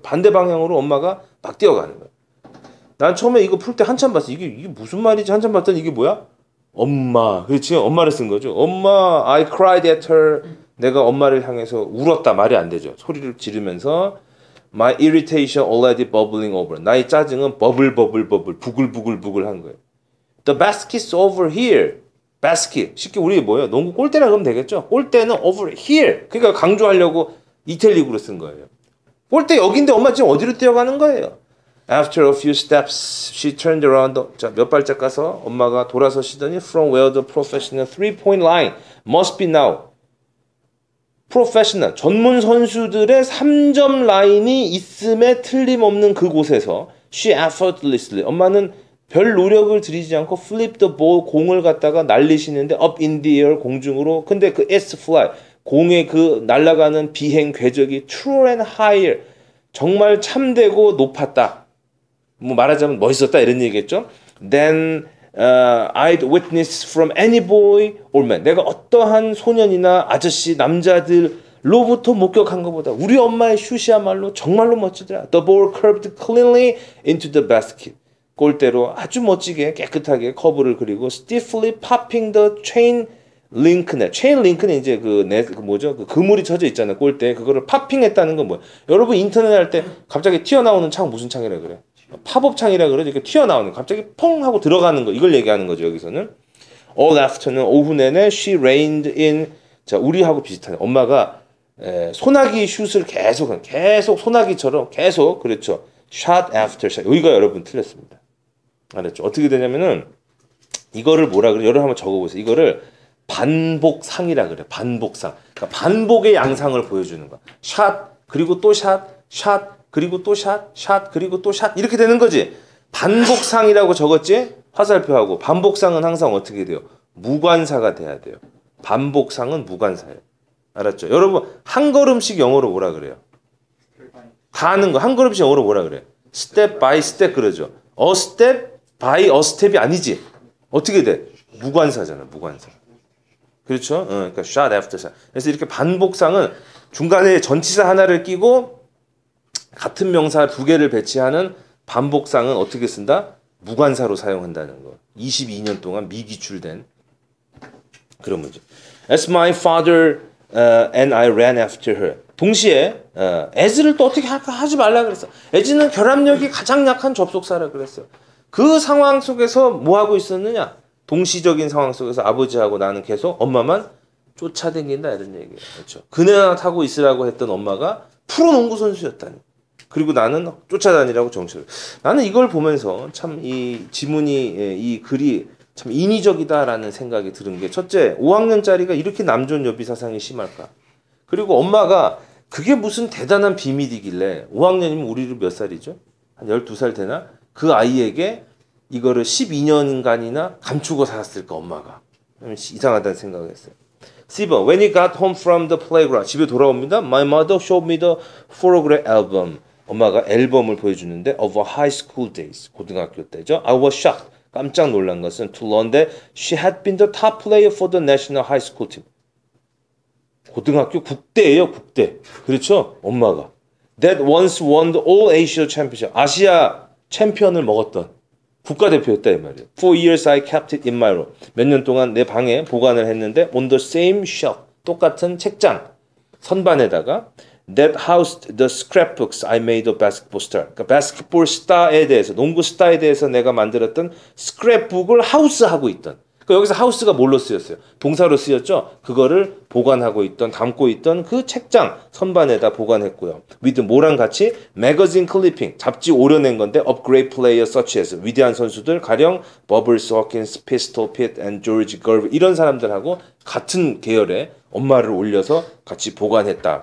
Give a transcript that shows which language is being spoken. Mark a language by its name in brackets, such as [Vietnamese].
[Korean] 반대 방향으로 엄마가 막 뛰어가는 거예요. 난 처음에 이거 풀 때 한참 봤어. 이게 무슨 말이지? 한참 봤더니 이게 뭐야? 엄마. 그렇지? 엄마를 쓴 거죠. 엄마, [English] I cried at her. [Korean] 내가 엄마를 향해서 울었다. 말이 안 되죠. 소리를 지르면서 [English] My irritation already bubbling over. [Korean] 나의 짜증은 버블 부글부글 한 거예요. [English] The basket's over here. basket. [Korean] 쉽게 우리 뭐예요? 농구 골대라 그러면 되겠죠? 골대는 [English] over here. [Korean] 그러니까 강조하려고 이탈릭으로 쓴 거예요. 골대 여기인데 엄마 지금 어디로 뛰어가는 거예요? [English] After a few steps, she turned around. [Korean] 자, 몇 발짝 가서 엄마가 돌아서시더니 [English] from where the professional three-point line must be now. [Korean] 프로페셔널, 전문 선수들의 3점 라인이 있음에 틀림없는 그곳에서 [English] she effortlessly, [Korean] 엄마는 별 노력을 들이지 않고 [English] flip the ball, [Korean] 공을 갖다가 날리시는데 [English] up in the air, [Korean] 공중으로. 근데 그 [English] it's fly, [Korean] 공의 그 날아가는 비행 궤적이 [English] true and higher, [Korean] 정말 참되고 높았다. 뭐 말하자면 멋있었다 이런 얘기겠죠. [English] Then I'd witnessed from any boy or man. [Korean] 내가 어떠한 소년이나 아저씨, 남자들로부터 목격한 것보다 우리 엄마의 슛이야말로 정말로 멋지더라. [English] The ball curved cleanly into the basket. [Korean] 골대로 아주 멋지게 깨끗하게 커브를 그리고 [English] stiffly popping the chain link net. [Korean] chain link는 이제 그 뭐죠? 그 그물이 쳐져 있잖아요. 골대에 그거를 팝핑했다는 건 뭐예요? 여러분 인터넷 할 때 갑자기 튀어나오는 창 무슨 창이라 그래? 팝업 창이라 그러죠. 이렇게 튀어나오는 갑자기 펑 하고 들어가는 거 이걸 얘기하는 거죠. 여기서는 [English] all afternoon [Korean] 오후 내내 [English] she rained in. [Korean] 자, 우리하고 비슷하네. 엄마가 소나기 슛을 계속 소나기처럼 계속 그렇죠. [English] shot after shot. [Korean] 여기가 여러분 틀렸습니다. 알았죠? 어떻게 되냐면은 이거를 뭐라 그래? 여러분 한번 적어보세요. 이거를 반복상이라 그래. 반복상. 그러니까 반복의 양상을 보여주는 거야. 샷 그리고 또 샷, 샷 그리고 또 샷, 샷 그리고 또 샷 이렇게 되는 거지. 반복상이라고 적었지? 화살표하고. 반복상은 항상 어떻게 돼요? 무관사가 돼야 돼요. 반복상은 무관사예요. 알았죠? 여러분 한 걸음씩 영어로 뭐라 그래요? 다 아는 거. 한 걸음씩 영어로 뭐라 그래? [English] step by step [Korean] 그러죠. [English] a step by a step이 아니지. [Korean] 어떻게 돼? 무관사잖아. 무관사. 그렇죠? 그러니까 [English] shot after shot. [Korean] 그래서 이렇게 반복상은 중간에 전치사 하나를 끼고 같은 명사 두 개를 배치하는 반복상은 어떻게 쓴다? 무관사로 사용한다는 거. 22년 동안 미기출된 그런 문제. [English] As my father and I ran after her. [Korean] 동시에 as를 또 어떻게 하지 말라 그랬어. as는 결합력이 가장 약한 접속사라 그랬어요. 그 상황 속에서 뭐 하고 있었느냐? 동시적인 상황 속에서 아버지하고 나는 계속 엄마만 쫓아다닌다 이런 얘기예요. 그렇죠. 그네나 타고 있으라고 했던 엄마가 프로 농구 선수였다니. 그리고 나는 쫓아다니라고 정신을. 나는 이걸 보면서 참 이 지문이 이 글이 참 인위적이다라는 생각이 드는 게 첫째, 5학년짜리가 이렇게 남존 여비 사상이 심할까? 그리고 엄마가 그게 무슨 대단한 비밀이길래 5학년이면 우리를 몇 살이죠? 한 12살 되나? 그 아이에게 이거를 12년간이나 감추고 살았을까 엄마가. 이상하다는 생각을 했어요. [English] C번, when he got home from the playground. [Korean] 집에 돌아옵니다. [English] My mother showed me the photograph album. [Korean] 엄마가 앨범을 보여주는데 [English] of our high school days. [Korean] 고등학교 때죠. [English] I was shocked. [Korean] 깜짝 놀란 것은 [English] to learn that she had been the top player for the national high school team. [Korean] 고등학교 국대예요, 국대. 그렇죠? 엄마가. [English] That once won the all Asia championship. [Korean] 아시아 챔피언을 먹었던 국가대표였다 이 말이에요. [English] For years I kept it in my room. [Korean] 몇 년 동안 내 방에 보관을 했는데 [English] on the same shelf. [Korean] 똑같은 책장 선반에다가 [English] that housed the scrapbooks I made of basketball star. [Korean] 그러니까 basketball star에 대해서 농구 스타에 대해서 내가 만들었던 스크랩북을 하우스하고 있던. 그러니까 여기서 하우스가 뭘로 쓰였어요? 동사로 쓰였죠. 그거를 보관하고 있던, 담고 있던 그 책장 선반에다 보관했고요. with 뭐랑 같이 [English] magazine clipping, [Korean] 잡지 오려낸 건데 [English] of great players such as [Korean] 위대한 선수들 가령 버블스, 허킨스, 피스톨, 핏, and 조지 걸브 이런 사람들하고 같은 계열의 엄마를 올려서 같이 보관했다.